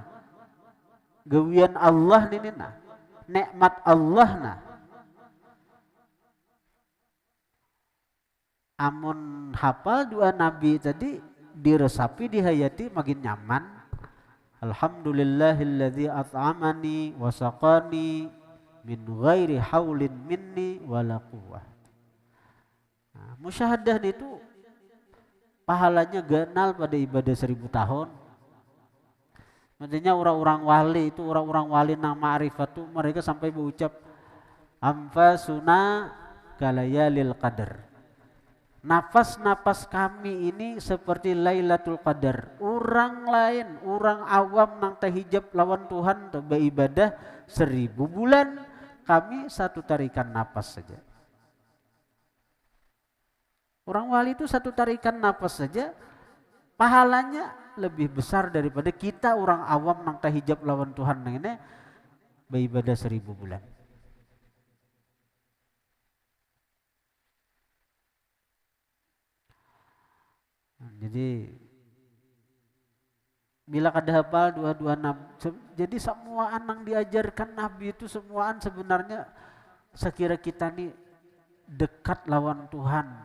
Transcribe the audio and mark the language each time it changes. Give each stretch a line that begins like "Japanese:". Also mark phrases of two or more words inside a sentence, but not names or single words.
Banjar: Gawian Allah nih nah. Nikmat Allah nah. Amun hafal dua nabi tadi diresapi dihayati makin nyaman.
Arabic: الحمد لله الذي أطعمني وسقاني من غير حول مني ولا قوة.
Banjar: Musyahadah itu pahalanya ganal pada ibadah 1000 tahun. Maksudnya orang-orang wali itu orang-orang wali nang ma'rifat itu mereka sampai berucap
Arabic: أنفاسنا كليالي القدر.
Banjar: Nafas-nafas kami ini seperti Lailatul Qadar. Orang lain, orang awam nang tahijab lawan Tuhan tuh beribadah 1000 bulan, kami satu tarikan nafas saja. Orang wali itu satu tarikan nafas saja pahalanya lebih besar daripada kita orang awam nang tahijab lawan Tuhan nang ini beribadah 1000 bulan. Jadi bila kada hafal dua nabi, jadi semua anang diajarkan Nabi itu semuaan sebenarnya sekira kita nih dekat lawan Tuhan.